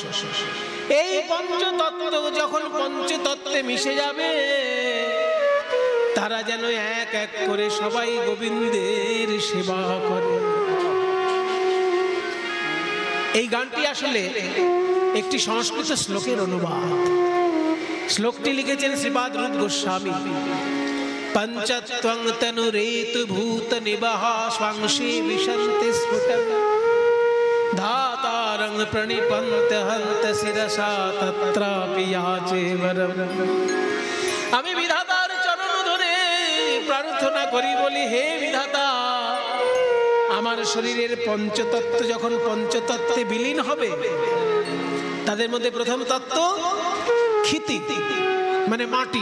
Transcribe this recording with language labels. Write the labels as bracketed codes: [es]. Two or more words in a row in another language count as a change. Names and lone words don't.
[bn] এই পঞ্চতত্ত্ব যখন পঞ্চতত্ত্বে মিশে যাবে, তারা যেন এক এক করে সবাই গোবিন্দের সেবা করে। এই গানটি আসলে একটি সংস্কৃত শ্লোকের অনুবাদ। শ্লোকটি লিখেছেন শ্রীপাদ রুদ্র গোস্বামী। [sa] পঞ্চত্বং তনুরেতু ভূত নিবাহ স্বাংশে বিশন্তি স্ফুটং ধাতারং প্রণিপন্ত হন্ত শিরসা তত্রাপি याचे वरम। [bn] আমি বিধাতার চরণ ধরে প্রার্থনা করি, বলি হে বিধাতা, আমার শরীরের পঞ্চতত্ত্ব যখন পঞ্চতত্ত্বে বিলীন হবে, তাদের মধ্যে প্রথম তত্ত্ব ক্ষিতি, মানে মাটি।